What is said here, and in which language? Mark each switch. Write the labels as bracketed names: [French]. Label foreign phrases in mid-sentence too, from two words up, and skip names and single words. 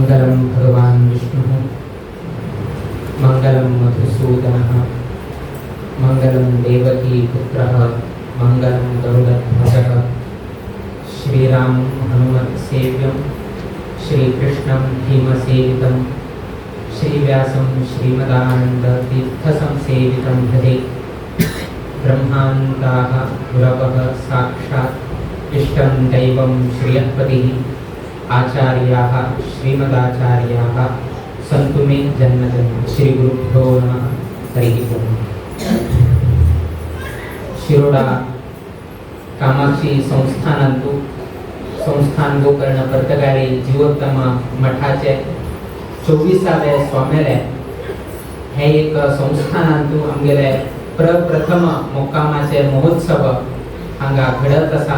[Sanskrit] मंगलम भगवान विष्णु मंगलम मधुसूदनः मंगलम देवकी पुत्रः मंगलम गरुडध्वजः श्रीराम हनुमत् सेव्यं श्रीकृष्णं भीमसेवितं श्रीव्यासं श्रीमदानन्दतीर्थसंसेवितं भजे। ब्रह्मान्ताः गुरवः साक्षात् इष्टं दैवं श्रियःपतिः आचार्याः श्रीमदाचार्याः सन्तु मे जन्मजन्म। श्रीगुरुभ्यो नमः। हरिः ओम्। [Konkani] शिरोडा कामाक्षी संस्थान गोकर्ण पर्तगाळी जीवोत्तम मठाचे 24वे स्वामेले हे एक संस्थानांतू आमगेले प्रप्रथम मुक्कामाचे महोत्सव हांगा घडत आसा।